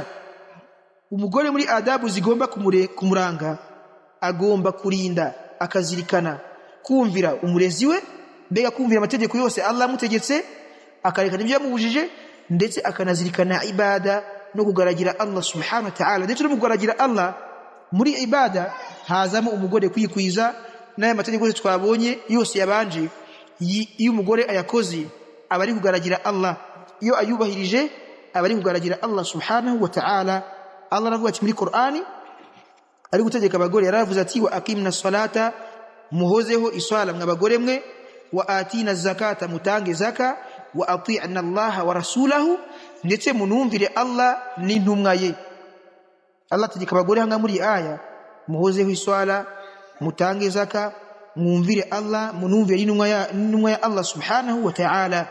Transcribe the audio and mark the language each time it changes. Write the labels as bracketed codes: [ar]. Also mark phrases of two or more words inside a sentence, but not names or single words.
[rw] Umugore muri adabu zigomba kumuranga agomba kurinda akazirikana kumvira umurezi we, mbega kumvira amategeko yose Allah amutegetse, akarekana ibyo yamubujije, ndetse akanazirikana ibada no kugaragira Allah [ar] سبحانه وتعالى. [rw] Ndetse no kugaragira Allah muri ibada hazamo umugore kwikwiza n'aya mategeko yose twabonye yose yabanje. Iyo umugore ayakoze aba ari kugaragira Allah, iyo ayubahirije aba ari kugaragira Allah [ar] سبحانه وتعالى. [rw] Allah aravuga muri Qur'ani ari gutegeka abagore, yaravuze ati [ar] وأقمن الصلاة, [rw] muhozeho iswala mw'abagore mwe, [ar] وآتين الزكاة, [rw] mutange zaka, [ar] وأطعن الله ورسوله, [rw] ndetse munumvire Allah n'intumwa ye. Allah ategeka abagore hanga muri aya muhozeho iswala, mutange zaka, mwumvire Allah, munumvire n'intumwa ya Allah [ar] سبحانه وتعالى.